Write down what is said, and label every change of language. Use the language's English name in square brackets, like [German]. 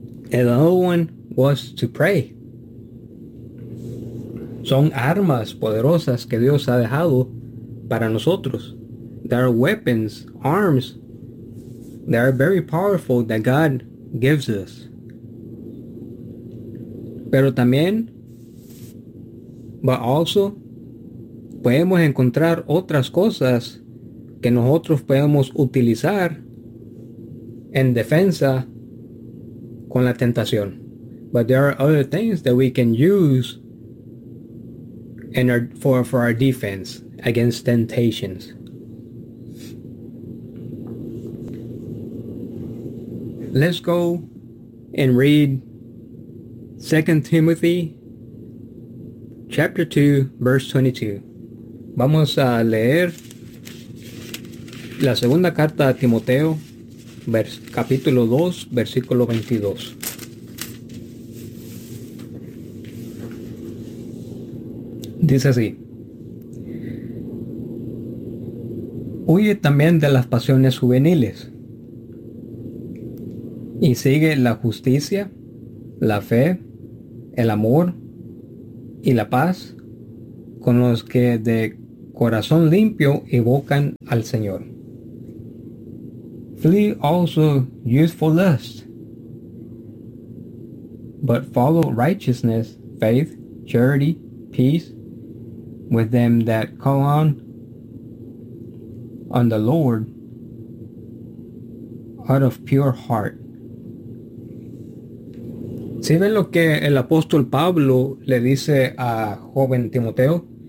[English] And the other one was to pray. [Spanish] Son armas poderosas que Dios ha dejado para nosotros. [English] There are weapons, arms, that are very powerful that God gives us. [Spanish] Pero también, [English] but also, [Spanish] podemos encontrar otras cosas que nosotros podemos utilizar en defensa con la tentación. [English] But there are other things that we can use in our, for our defense against temptations. Let's go and read 2 Timothy chapter 2, verse 22. [Spanish] Vamos a leer la segunda carta a Timoteo, capítulo 2, versículo 22. Dice así: huye también de las pasiones juveniles y sigue la justicia, la fe, el amor y la paz con los que de corazón limpio invocan al Señor. [English] Flee also youthful lust, but follow righteousness, faith, charity, peace, with them that call on the Lord out of pure heart. [Spanish] ¿Sí ven lo que el apóstol Pablo le dice a joven Timoteo?